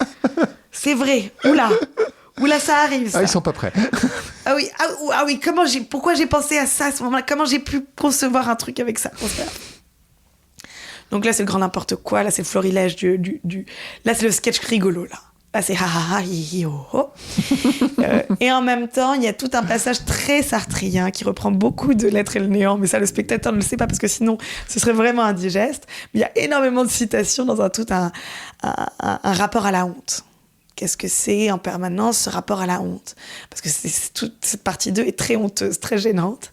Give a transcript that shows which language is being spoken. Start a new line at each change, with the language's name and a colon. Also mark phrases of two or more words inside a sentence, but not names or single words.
French: C'est vrai. Oula, ça arrive, ça. Ah, ils sont pas prêts. pourquoi j'ai pensé à ça à ce moment-là? Comment j'ai pu concevoir un truc avec ça? Donc là, c'est le grand n'importe quoi. Là, c'est le florilège Là, c'est le sketch rigolo, là. Là, c'est ha ha ha hi hi ho ho. Et en même temps, il y a tout un passage très sartrien qui reprend beaucoup de L'être et le néant, mais ça, le spectateur ne le sait pas parce que sinon, ce serait vraiment indigeste. Mais il y a énormément de citations dans un rapport à la honte. Qu'est-ce que c'est en permanence, ce rapport à la honte? Parce que toute cette partie 2 est très honteuse, très gênante.